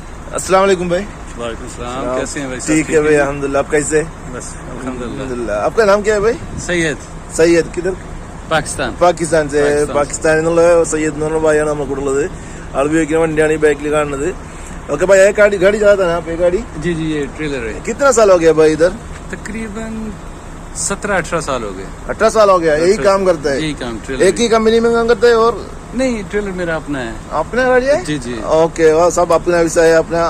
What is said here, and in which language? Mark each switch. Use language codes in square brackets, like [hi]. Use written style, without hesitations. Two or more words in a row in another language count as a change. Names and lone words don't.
[ar] السلام عليكم [hi] भाई। [ar] وعليكم السلام, [hi] कैसे हैं भाई? ठीक है भाई, अल्हम्दुलिल्लाह। आप कैसे? बस अल्हम्दुलिल्लाह। अल्हम्दुलिल्लाह। आपका नाम क्या है भाई? സയ്യദ്, സയ്യദ്. കിധർ? പാകിസ്ഥാൻ. പാകിസ്ഥാൻ. പാകിസ്ഥാൻ. [ml] പാകിസ്ഥാനിൽ നിന്നുള്ള സയ്യദ് എന്ന് പറഞ്ഞ ഭായിയാണ് നമ്മുടെ കൂടെ ഉള്ളത്. ആൾ ഉപയോഗിക്കുന്ന വണ്ടിയാണ് ഈ ബാക്കിൽ കാണുന്നത്. [hi] ओके भाई, ये गाड़ी चलाता है ना आप? ये गाड़ी जी जी, ये ट्रेलर है. कितना साल हो गया भाई इधर? तकरीबन 17-18 साल हो गए. 18 साल हो गया. यही काम करता है? यही काम, ट्रेलर. एक ही कंपनी में काम करता है? और नहीं, ट्रेलर मेरा अपना है. अपना गाड़ी है? जी जी. ओके, वह सब अपना विषय है अपना.